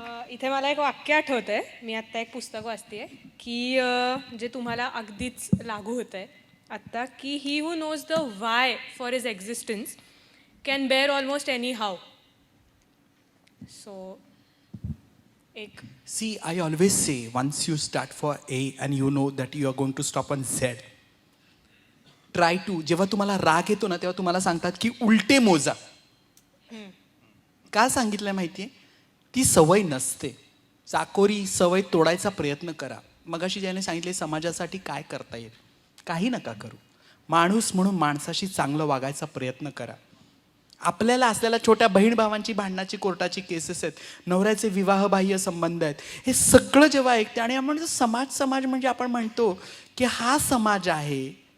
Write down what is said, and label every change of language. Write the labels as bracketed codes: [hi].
[mr] इथे मला एक वाक्य आठवतंय, मी आत्ता एक पुस्तक वाचतेय की जे तुम्हाला अगदीच लागू होतं आहे आत्ता, की [en] He who knows the why for his existence can bear almost any how. [mr] So एक [en] See, I always say, once you start for A and you know that you are going to stop on Z, try to, [mr] जेव्हा तुम्हाला राग येतो ना तेव्हा तुम्हाला सांगतात की उलटे मोजा. का सांगितलं माहिती आहे? ती सवय नसते. चाकोरी सवय तोडायचा प्रयत्न करा. मगाशी ज्याने सांगितले समाजासाठी काय करता येईल, काही नका करू. माणूस म्हणून माणसाशी चांगलं वागायचा प्रयत्न करा. आपल्याला असलेल्या छोट्या बहीण भावांची भांडणाची कोर्टाची केसेस आहेत, नवऱ्याचे विवाहबाह्य संबंध आहेत, हे सगळं जेव्हा ऐकते आणि आपण समाज म्हणजे आपण म्हणतो की हा समाज आहे.